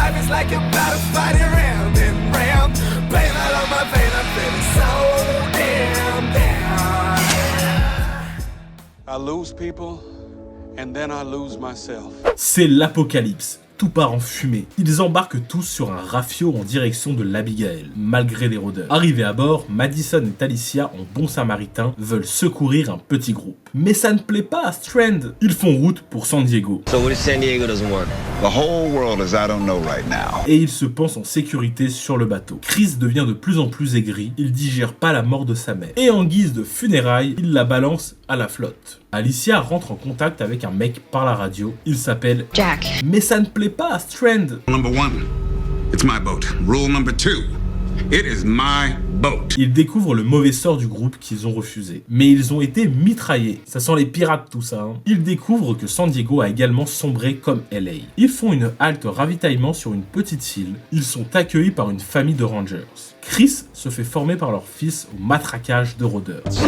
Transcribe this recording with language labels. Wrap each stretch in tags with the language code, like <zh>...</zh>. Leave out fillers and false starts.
<en>Like about to fight it round and round. Pain out of my vein, I'm feeling so damn down. I lose people and then I lose myself.</en> <fr>C'est l'apocalypse. Tout part en fumée. Ils embarquent tous sur un rafio en direction de l'Abigail, malgré les rôdeurs. Arrivés à bord, Madison et Alicia, en bons samaritains, veulent secourir un petit groupe. Mais ça ne plaît pas à Strand. Ils font route pour San Diego.</fr> <en>So what if San Diego doesn't work? The whole world is I don't know right now.</en> <fr>Et ils se pensent en sécurité sur le bateau. Chris devient de plus en plus aigri. Il digère pas la mort de sa mère. Et en guise de funérailles, il la balance à la flotte. Alicia rentre en contact avec un mec par la radio. Il s'appelle Jack. Mais ça ne plaît pas à Strand.</fr> <en>Number one, it's my boat. Rule number two, it is my boat.</en> <fr>Ils découvrent le mauvais sort du groupe qu'ils ont refusé. Mais ils ont été mitraillés. Ça sent les pirates tout ça. Ils découvrent que San Diego a également sombré comme LA. Ils font une halte ravitaillement sur une petite île. Ils sont accueillis par une famille de rangers. Chris se fait former par leur fils au matraquage de rôdeurs.</fr>